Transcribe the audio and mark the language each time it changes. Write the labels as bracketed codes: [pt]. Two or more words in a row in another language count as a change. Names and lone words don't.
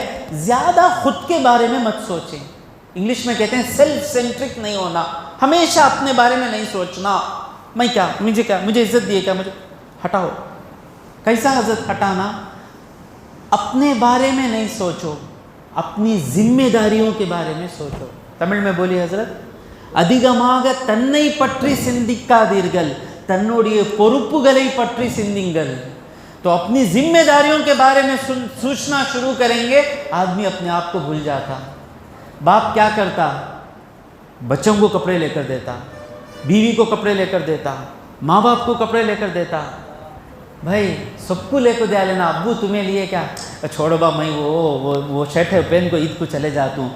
[ur] زیادہ خود کے بارے میں مت سوچیں. انگلش میں کہتے ہیں [en] self centric [ur] نہیں ہونا، ہمیشہ اپنے بارے میں نہیں سوچنا. میں کیا، مجھے عزت دیے کیا، مجھے ہٹاؤ. کیسا حضرت ہٹانا؟ اپنے بارے میں نہیں سوچو، اپنی ذمہ داریوں کے بارے میں سوچو. تمل میں بولی حضرت، [ta] அதிகமாக தன்னை பற்றி சிந்திக்காதீர்கள், தன்னுடைய பொறுப்புகளை பற்றி சிந்திங்கள். [ur] تو اپنی ذمہ داریوں کے بارے میں سوچنا شروع کریں گے. آدمی اپنے آپ کو بھول جاتا. باپ کیا کرتا؟ بچوں کو کپڑے لے کر دیتا، بیوی کو کپڑے لے کر دیتا، ماں باپ کو کپڑے لے کر دیتا. بھائی سب کو لے کو دیا لینا، ابو تمہیں لیے کیا، چھوڑو با میں وہ شرٹ ہے پہن کو عید کو چلے جاتا ہوں.